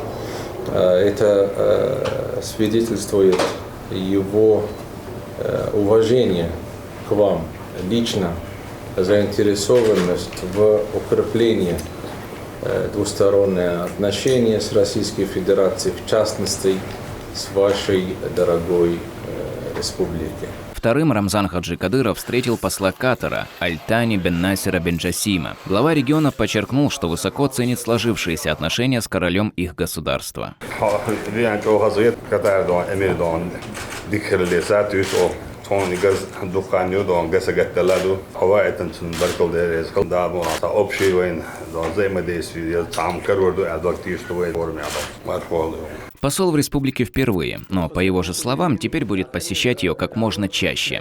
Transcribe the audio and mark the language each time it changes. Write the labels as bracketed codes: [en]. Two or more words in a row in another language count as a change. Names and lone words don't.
[ru] Это свидетельствует его уважение к вам лично, заинтересованность в укреплении двусторонних отношений с Российской Федерацией, в частности, с вашей дорогой республикой. Вторым Рамзан Хаджи Кадыров встретил посла Катара Аль-Тани бен Насера бен Джасима. Глава региона подчеркнул, что высоко ценит сложившиеся отношения с королем их государства. Посол в республике впервые, но, по его же словам, теперь будет посещать ее как можно чаще.